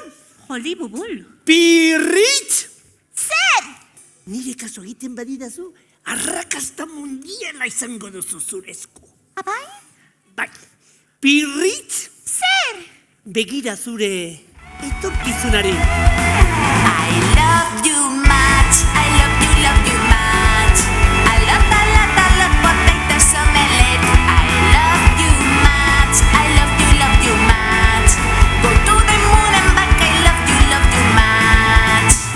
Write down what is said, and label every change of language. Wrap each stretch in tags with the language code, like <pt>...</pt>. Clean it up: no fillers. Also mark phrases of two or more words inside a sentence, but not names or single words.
<eu>Hollywood. Pirritx! Zer! Nire kaso egiten badidazu, arrakasta mundiala izango duzu zurezko. Abai? Bai, Pirritx, Zer! begira zure etorkizunari.</eu> <en>I love you much, I love you much. I love potatoes omelette. I love you much, I love you much. Go to the moon and back, I love you much.</en>